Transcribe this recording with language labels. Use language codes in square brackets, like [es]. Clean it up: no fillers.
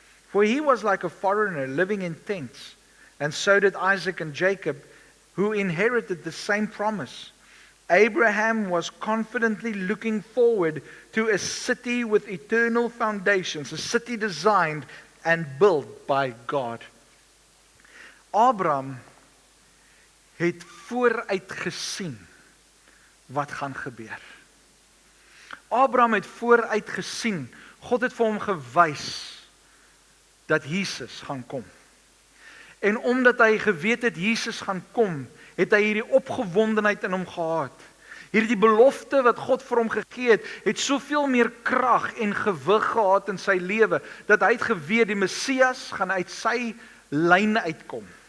[en] For he was like a foreigner living in tents, and so did Isaac and Jacob, who inherited the same promise. Abraham was confidently looking forward to a city with eternal foundations, a city designed and built by God. [af] Abraham het vooruit gesien wat gaan gebeur. Abraham het vooruit gesien. God het vir hom gewys dat Jesus gaan kom. En omdat hy geweet het Jesus gaan kom, het hy hierdie opgewondenheid in hom gehad. Hierdie belofte wat God vir hom gegee het soveel meer krag en gewig gehad in sy lewe, dat hy het geweet die Messias gaan uit sy lyn uitkom.